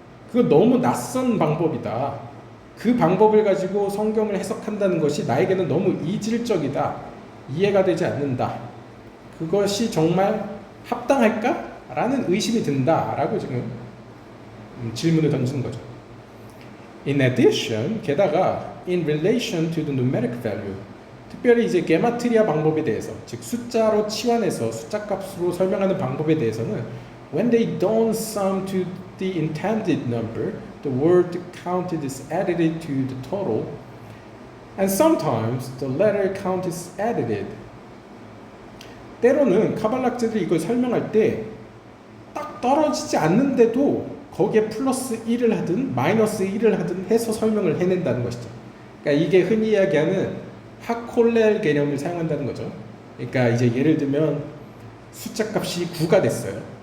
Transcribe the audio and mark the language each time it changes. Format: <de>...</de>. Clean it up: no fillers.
<ko>그거 너무 낯선 방법이다. 그 방법을 가지고 성경을 해석한다는 것이 나에게는 너무 이질적이다. 이해가 되지 않는다. 그것이 정말 합당할까? 라는 의심이 든다라고 지금 질문을 던지는 거죠.</ko> <en>In addition,</en> <ko>게다가</ko> <en>in relation to the numeric value,</en> <ko>특별히 이제 게마트리아 방법에 대해서, 즉 숫자로 치환해서 숫자 값으로 설명하는 방법에 대해서는</ko> <en>when they don't sum to the intended number, the word counted is added to the total, and sometimes the letter count is added.</en> <ko>때로는 카발락자들이 이걸 설명할 때 딱 떨어지지 않는데도 거기에 플러스 1을 하든 마이너스 1을 하든 해서 설명을 해낸다는 것이죠. 그러니까 이게 흔히 이야기하는 하콜렐 개념을 사용한다는 거죠. 그러니까 이제 예를 들면 숫자 값이 9가 됐어요.</ko>